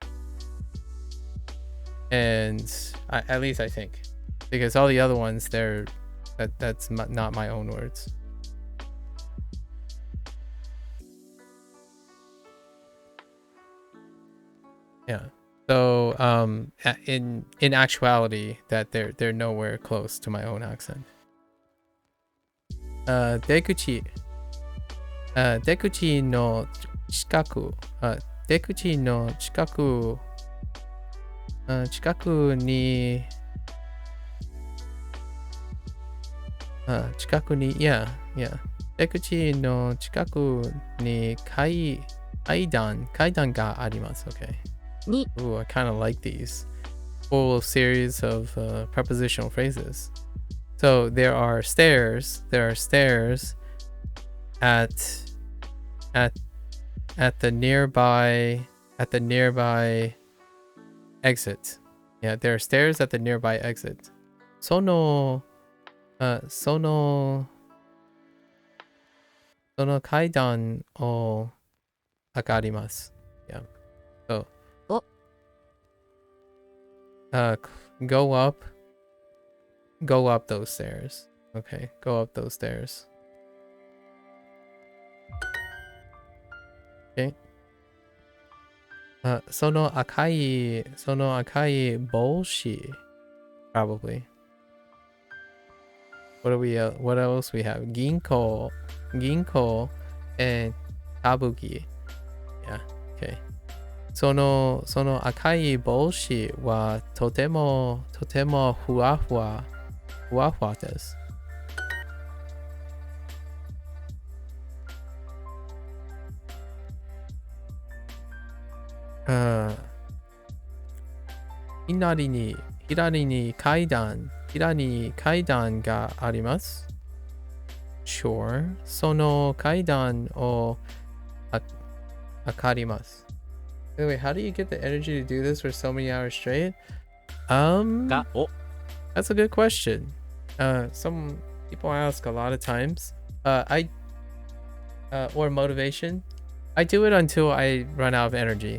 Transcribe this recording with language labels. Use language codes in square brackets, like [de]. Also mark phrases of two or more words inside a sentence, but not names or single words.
[en] And at least I think, because all the other ones, that's not my own words. Yeah. So in actuality, that they're nowhere close to my own accent. [ja] 出口の近く、出口の近く、近くに, yeah. 出口の近くに階段があります. [en] Okay. Ooh, I kind of like these whole series of prepositional phrases. So there are stairs at the nearby exit. Yeah, there are stairs at the nearby exit. [ja] その階段をあかります. [en] Yeah. So go up those stairs. Okay, go up those stairs. Okay. [ja] その赤い帽子. [en] Probably. What else we have? Ginko and kabuki. Yeah, okay. [ja] その赤い帽子はとてもふわふわです。左に階段があります。Sure. その階段を上がります。 [en] Wait, how do you get the energy to do this for so many hours straight? That's a good question. Some people ask a lot of times. Or motivation. I do it until I run out of energy.